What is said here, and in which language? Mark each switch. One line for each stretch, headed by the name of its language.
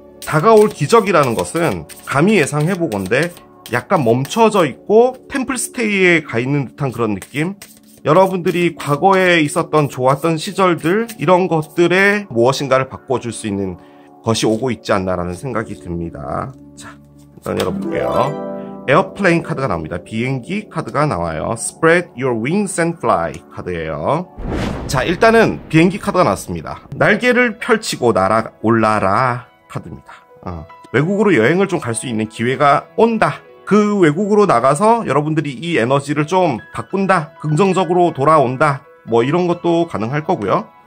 Korean: 다가올 기적이라는 것은 감히 예상해보건대 약간 멈춰져 있고 템플스테이에 가 있는 듯한 그런 느낌? 여러분들이 과거에 있었던 좋았던 시절들 이런 것들에 무엇인가를 바꿔줄 수 있는 것이 오고 있지 않나라는 생각이 듭니다. 자, 일단 열어볼게요. 에어플레인 카드가 나옵니다. 비행기 카드가 나와요.
English: Spread your wings and fly
Korean: 카드예요. 자, 일단은 비행기 카드가 나왔습니다. 날개를 펼치고 올라라 카드입니다. 외국으로 여행을 좀 갈 수 있는 기회가 온다. 그 외국으로 나가서 여러분들이 이 에너지를 좀 바꾼다. 긍정적으로 돌아온다. 뭐 이런 것도 가능할 거고요.